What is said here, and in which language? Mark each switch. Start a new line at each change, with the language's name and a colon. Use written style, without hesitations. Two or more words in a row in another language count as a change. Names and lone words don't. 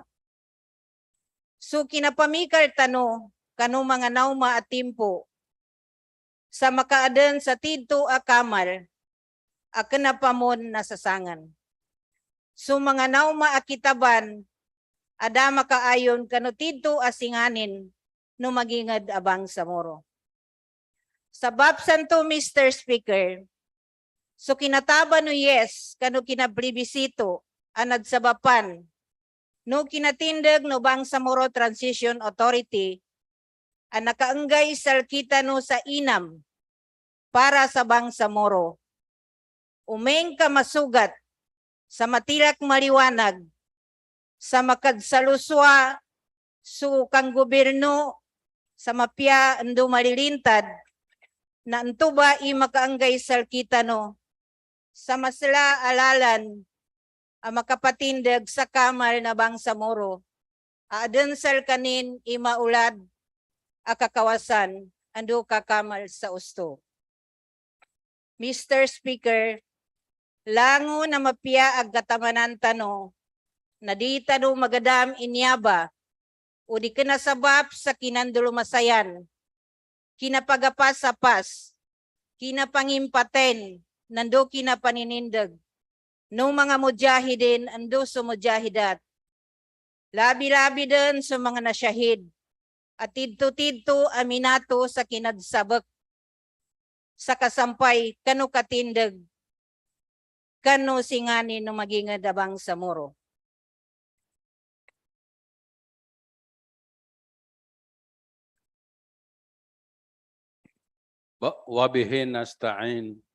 Maguindanaon: So kinapamikal tano, kano mga nauma at timpo, sa makaadan sa tidto a kamal, a kanapamon nasasangan. So mga nauma a kitaban, ada makaayon kano tidto a singanin, no magingad abang samoro. Sa babsan to, Mr. Speaker, so kinataba no yes, kano kinaplibisito, anad sabapan, no kinatindag no Bangsamoro Transition Authority, ang nakaanggay salkita no sa inam, para sa Bangsamoro. Umeng ka masugat, sa matilak maliwanag, sa makadsaluswa, su kang gobyerno, sa mapya ando malilintad, na antuba i makaanggay salkita no, sa masla alalan, ang makapatindag sa kamal na Bangsamoro, adan sal kanin imaulad a kakawasan, ando kakamal sa usto. Mr. Speaker, lango na mapia ag katamanan tano, na di tano magadam inyaba, o di kinasabap sa kinandulumasayan, kinapagapas-sapas, kinapangimpaten, nando kinapaninindag, no mga mujahidin ando sa mujahidat. Labi-labi din sa mga nasyahid at tidto-tidto aminato sa kinadsabak sa kasampay kano katindag kano singani no magingad abang samoro.
Arabic: وبه نستعين.